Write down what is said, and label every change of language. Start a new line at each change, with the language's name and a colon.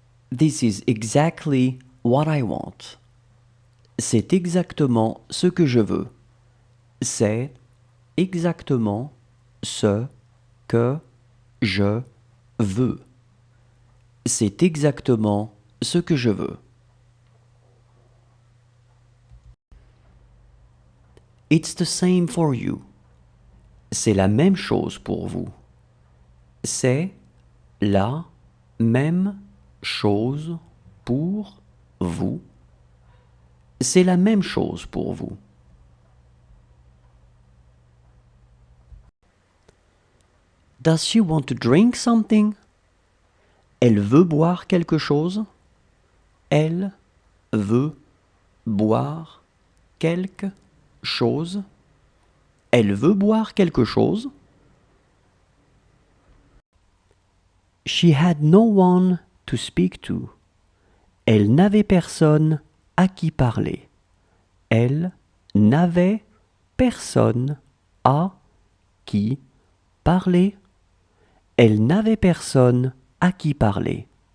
English: This is exactly what I want.
French: C'est exactement ce que je veux. C'est exactement ce que je veux. C'est exactement ce que je veux.
English: It's the same for you.
French: C'est la même chose pour vous. C'est la même chose pour vous. C'est la même chose pour vous.
English: Does she want to drink something?
French: Elle veut boire quelque chose? Elle veut boire quelque chose? Elle veut boire quelque chose?
English: She had no one to speak to.
French: Elle n'avait personne à qui parler. Elle n'avait personne à qui parler. Elle n'avait personne à qui parler.